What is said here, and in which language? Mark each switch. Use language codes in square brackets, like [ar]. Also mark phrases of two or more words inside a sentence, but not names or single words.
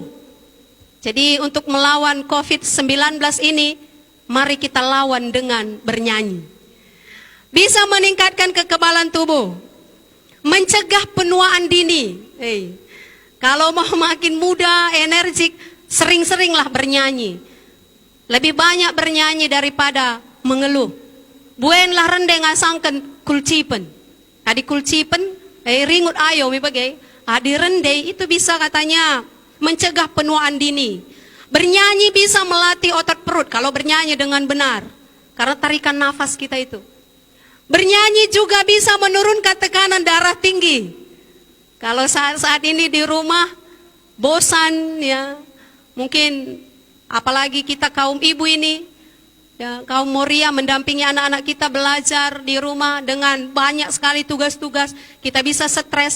[id] Jadi untuk melawan COVID-19 ini, mari kita lawan dengan bernyanyi. Bisa meningkatkan kekebalan tubuh. Mencegah penuaan dini. Kalau mau makin muda, energik, sering-seringlah bernyanyi. Lebih banyak bernyanyi daripada mengeluh. [btx] Buenlah rendeng asangken kulcipen. Adi kulcipen, ringut ayo mi bagai. Adi rendeng [id] itu bisa katanya mencegah penuaan dini. Bernyanyi bisa melatih otot perut kalau bernyanyi dengan benar. Karena tarikan nafas kita itu. Bernyanyi juga bisa menurunkan tekanan darah tinggi. Kalau saat ini di rumah bosan ya, mungkin apalagi kita kaum ibu ini, ya, kaum Moria mendampingi anak-anak kita belajar di rumah dengan banyak sekali tugas-tugas, kita bisa stres.